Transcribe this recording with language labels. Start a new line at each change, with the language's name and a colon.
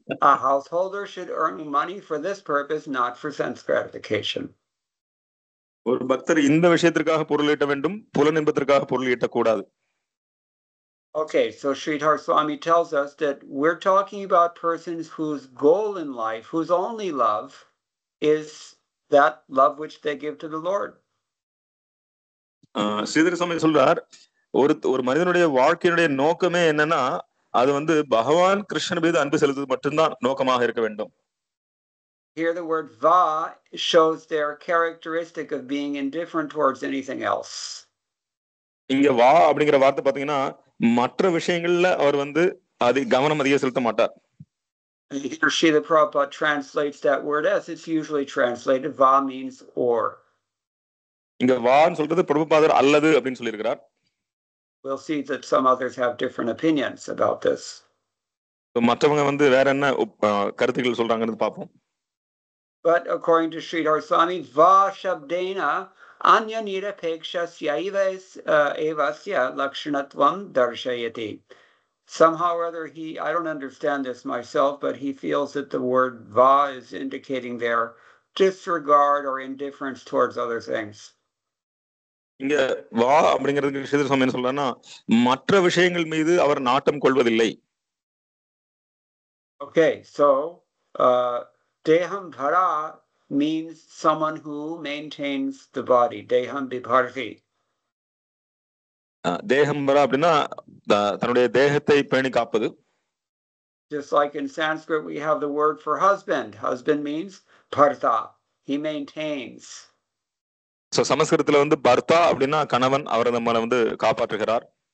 English: A householder should earn money for this purpose, not for sense gratification.
Tamil: ஒரு பக்தர் இந்த விஷயத்திற்காக பொருள் ஈட்ட வேண்டும், புலனின்பத்திற்காக பொருள் ஈட்டக்கூடாது.
English: Okay, so Sridhar Swami tells us that we're talking about persons whose goal in life, whose only love is that love which they give to the Lord.
Tamil: Sridhara சுவாமி சொல்றார், ஒரு மனிதனுடைய வாழ்க்கையினுடைய நோக்கமே என்னன்னா, அது பகவான் கிருஷ்ணன் மீது அன்பு செலுத்துவது மட்டும்தான் நோக்கமாக இருக்க வேண்டும்.
English: Here the word va shows their characteristic of being indifferent towards anything else.
Tamil: இங்க வா அப்படிங்கிற வார்த்தை பாத்தீங்கன்னா மற்ற விஷயங்கள்ல அவர் அது கவனம் அதிகம் செலுத்த மாட்டார்.
English: Here Srila Prabhupada translates that word as it's usually translated. Va means or.
Tamil: இங்க வான்னு சொல்றது பிரபுபாதர் அல்லது அப்படின்னு சொல்லியிருக்கிறார்.
English: We'll see that some others have different opinions about this.
Tamil: மற்றவங்க வேற என்ன கருத்துக்கள் சொல்றாங்கன்னு பாப்போம்.
English: But according to Sridhar Swami,
Sanskrit: va shabdena anya nirapekshasya evasya lakshanatvam darshayati.
English: Somehow or other, I don't understand this myself, but he feels that the word va is indicating their disregard or indifference towards other things.
Tamil: இங்க வா அப்படிங்கிறதுக்கு ஸ்ரீதர சுவாமி என்ன சொல்றாருன்னா, மற்ற விஷயங்கள் மீது அவர் நாட்டம் கொள்வதில்லை.
English: Okay, so Deham bhara means someone who maintains the body.
Sanskrit: Deham bibharhi.
Tamil: Deham bhara அப்படின்னா தன்னுடைய தேகத்தை பேணி காப்பது.
English: Just like in Sanskrit we have the word for husband. Husband means bharta. He maintains.
Tamil: So சமஸ்கிருதத்துல வந்து பர்த்தா அப்படின்னா கணவன், அவர் நம்மளை வந்து காப்பாற்றுகிறார்.